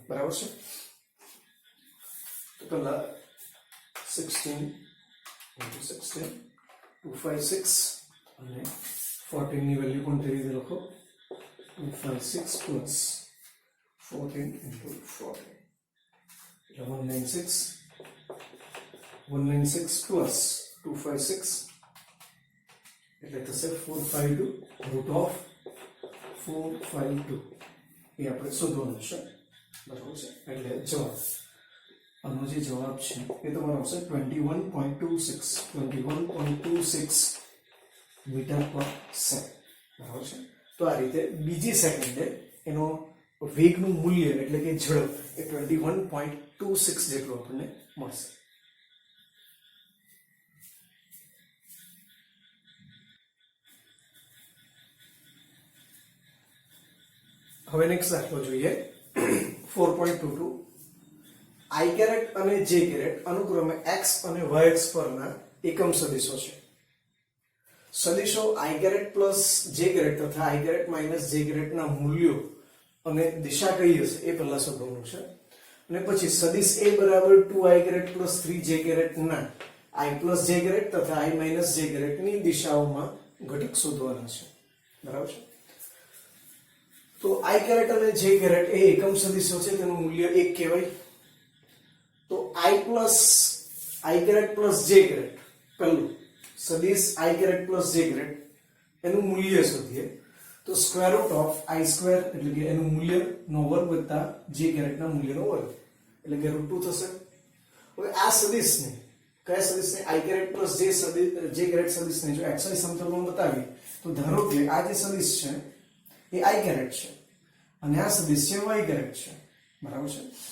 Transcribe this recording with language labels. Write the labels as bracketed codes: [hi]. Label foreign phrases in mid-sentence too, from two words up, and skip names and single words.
[gu] બરાબર છે. તો પહેલા 16 into 16 256 અને 14 ની વેલ્યુ પણ તે રીતે લખો 256 plus 14 into 14 196 plus 256 એટલે થશે 452 [en] root of [gu] 452 એ આપણે શોધવાનું છે. બરાબર છે. એટલે જવાબ આનો જે જવાબ છે એ તમારો આવશે 21.26 [en] meter per second. [gu] બરાબર છે. તો આ રીતે બીજી સેકન્ડે એનો વેગનું મૂલ્ય એટલે કે ઝડપ એ 21.26 જેટલું આપણને મળશે. હવે નેક્સ્ટ દાખલો જોઈએ 4.22 [en] i caret [gu] અને [en] j caret [gu] અનુક્રમે x અને y અક્ષ પરના એકમ સદિશો છે. સદિશો [en] i caret plus j caret [gu] તથા [en] i caret minus j caret [gu] ના મૂલ્યો અને દિશા કઈ હશે એ પહેલા શોધવાનું છે અને પછી સદિશ a બરાબર [en] 2i caret plus 3j caret [gu] ના [en] i plus j caret [gu] તથા [en] i minus j caret [gu] ની દિશાઓમાં ઘટક શોધવાના છે. બરાબર છે. તો [en] i caret [gu] અને [en] j caret [gu] એ એકમ સદિશો છે તેનું મૂલ્ય 1 કહેવાય. તો [en] i caret plus j caret [gu] પહેલું સદિશ [en] i caret plus j caret [gu] એનું મૂલ્ય શોધીએ તો [en] square root of i square [gu] એટલે કે એનું મૂલ્ય નો વર્ગ વત્તા [en] j caret [gu] ના મૂલ્યનો વર્ગ એટલે કે √2 થશે. હવે આ સદિશને કયા સદિશને [en] i caret plus j caret [gu] સદિશને જો xy સમતલમાં બતાવીએ તો ધારો કે આ જે સદિશ છે એ [en] i caret [gu] છે અને આ સદિશ છે [en] y caret [gu] છે, બરાબર છે.